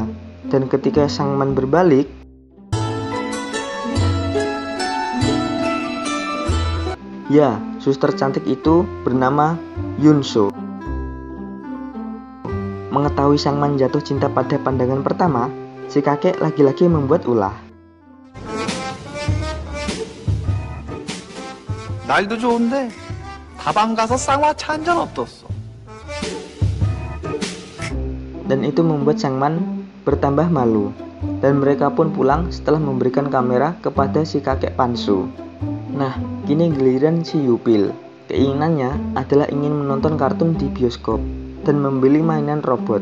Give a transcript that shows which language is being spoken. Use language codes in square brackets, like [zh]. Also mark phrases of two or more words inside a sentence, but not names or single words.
[id] Dan ketika Sangman berbalik, ya, suster cantik itu bernama Yunso. Mengetahui Sangman jatuh cinta pada pandangan pertama, si kakek lagi-lagi membuat ulah. [ko] 날도 좋은데 다방 가서 쌍화차 한 잔 어떻소? [id] Dan itu membuat Sangman bertambah malu. Dan mereka pun pulang setelah memberikan kamera kepada si kakek Pansu. Nah, kini giliran si Yupil. Keinginannya adalah ingin menonton kartun di bioskop dan membeli mainan robot.